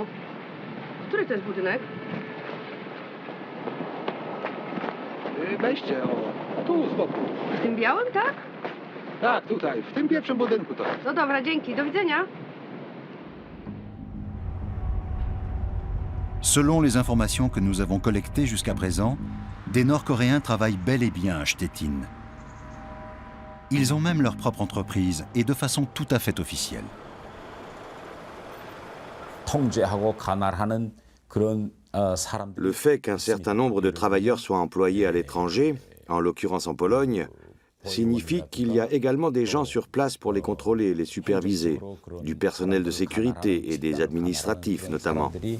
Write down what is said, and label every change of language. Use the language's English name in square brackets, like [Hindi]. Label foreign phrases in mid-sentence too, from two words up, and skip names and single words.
[Polish] Który to jest budynek? Weźcie, tu z boku. W tym białym, tak? Tak, tutaj, w tym pierwszym budynku to jest. No dobra, dzięki. Do widzenia. [French] Selon les informations que nous avons collectées jusqu'à présent, des Nord-Coréens travaillent bel et bien à Stettin. Ils ont même leur propre entreprise et de façon tout à fait officielle. Le fait qu'un certain nombre de travailleurs soient employés à l'étranger, en l'occurrence en Pologne, signifie qu'il y a également des gens sur place pour les contrôler, les superviser, du personnel de sécurité et des administratifs notamment.